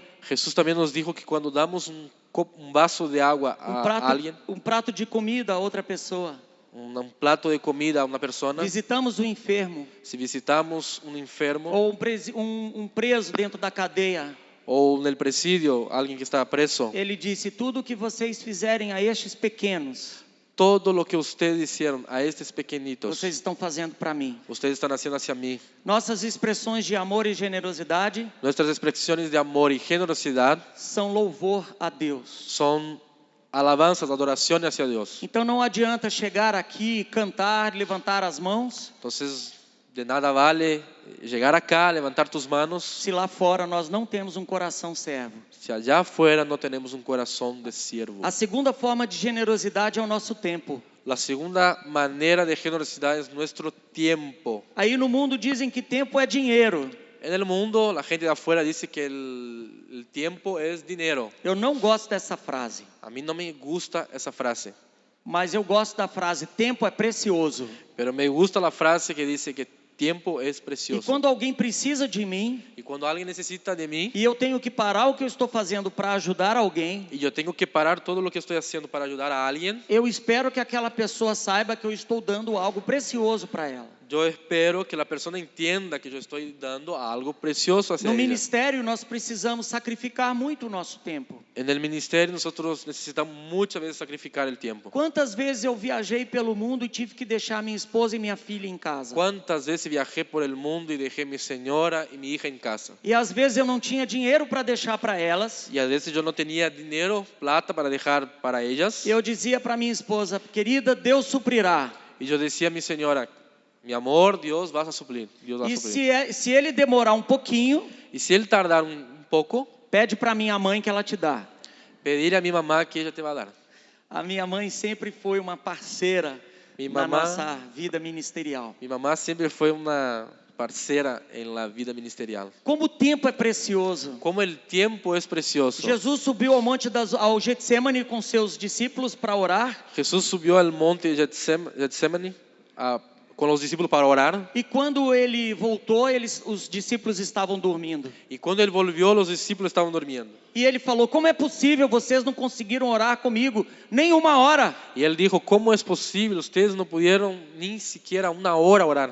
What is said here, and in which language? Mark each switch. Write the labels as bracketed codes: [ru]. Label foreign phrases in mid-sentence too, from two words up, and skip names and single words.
[es] Jesús también nos dijo que cuando damos un vaso de agua a alguien, [pt] um prato de comida a outra pessoa, [es] un plato de comida a una persona, [pt] visitamos o enfermo [es] si visitamos un enfermo [pt] ou um preso dentro da cadeia, [es] o en el presidio alguien que está preso, [pt] ele disse: tudo o que vocês fizerem a estes pequenos, [es] todo lo que ustedes hicieron a estos pequeñitos, [pt] vocês estão fazendo para mim. [es] ustedes están haciendo hacia mí. [pt] Nossas expressões de amor e generosidade [es] Nuestras expresiones de amor y generosidad [pt] são louvor a Deus. [es] son alabanzas, adoraciones hacia Dios. [pt] Então não adianta chegar aqui, cantar, levantar as mãos, [es] Entonces, de nada vale llegar acá, levantar tus manos, [pt] se lá fora nós não temos um coração servo. [es] si allá afuera no tenemos un corazón de siervo. [pt] A segunda forma de generosidade é o nosso tempo. [es] La segunda manera de generosidad es nuestro tiempo. [pt] Aí no mundo dizem que tempo é dinheiro. [es] En el mundo, la gente de afuera dice que el tiempo es dinero. [pt] Eu não gosto dessa frase, [es] A mí no me gusta esa frase, [pt] mas eu gosto da frase: tempo é precioso. [es] pero me gusta la frase que dice que tiempo es [pt] E [es] precioso. [pt] quando alguém precisa de mim, [es] Y cuando alguien necesita de mí, [pt] e eu tenho que parar o que eu estou fazendo para ajudar alguém, [es] y yo tengo que parar todo lo que estoy haciendo para ayudar a alguien, [pt] eu espero que aquela pessoa saiba que eu estou dando algo precioso para ela. [es] yo espero que la persona entienda que yo estoy dando algo precioso hacia [pt] No [es] ella. [pt] ministério, nós precisamos sacrificar muito o nosso tempo. [es] En el ministerio nosotros necesitamos muchas veces sacrificar el tiempo. [pt] Quantas vezes eu viajei pelo mundo e tive que deixar minha esposa e minha filha em casa? [es] ¿Cuántas veces viajé por el mundo y dejé mi señora y mi hija en casa? [pt] E às vezes eu não tinha dinheiro para deixar para elas. [es] Y a veces yo no tenía dinero, plata para dejar para ellas. [pt] E eu dizia para minha esposa: querida, Deus suprirá. [es] Y yo decía a mi señora, mi amor, Dios va a suplir. Dios va a [pt] E [es] suplir. [pt] se ele demorar um pouquinho, [es] Y si él tardar un poco, [pt] pede para minha mãe que ela te dá. [es] pedir a mi mamá que ella te va a dar. [pt] A minha mãe sempre foi uma parceira [es] Mi [pt] na [es] mamá- [pt] nossa vida ministerial. [es] Mi mamá siempre fue una parcera en la vida ministerial. [pt] Como o tempo é precioso. [es] Como el tiempo es precioso. [pt] Jesus subiu ao Getsemane com seus discípulos para orar. [es] Jesús subió al monte Getsemaní con los discípulos para orar. [pt] E quando ele voltou, os discípulos estavam dormindo. [es] Y cuando él volvió, los discípulos estaban durmiendo. [pt] E ele falou: como é possível, vocês não conseguiram orar comigo nem uma hora? [es] Y él dijo, ¿cómo es posible? Ustedes no pudieron ni siquiera una hora orar.